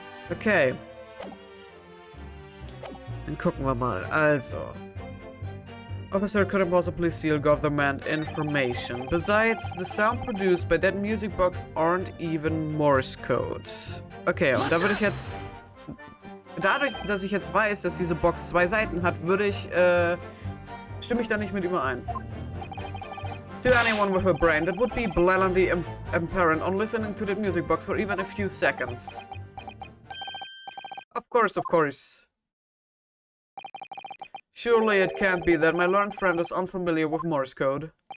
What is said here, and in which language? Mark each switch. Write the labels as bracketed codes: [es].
[en] Okay. [de] Dann gucken wir mal. Also. [en] Officer couldn't possibly steal government information. Besides, the sound produced by that music box aren't even Morse code. [de] Okay, und da würde ich jetzt... Dadurch, dass ich jetzt weiß, dass diese Box 2 Seiten hat, stimme ich da nicht mit überein. [en] To anyone with a brain, that would be blatantly apparent on listening to that music box for even a few seconds. Of course. Surely it can't be that my learned friend is unfamiliar with Morse code.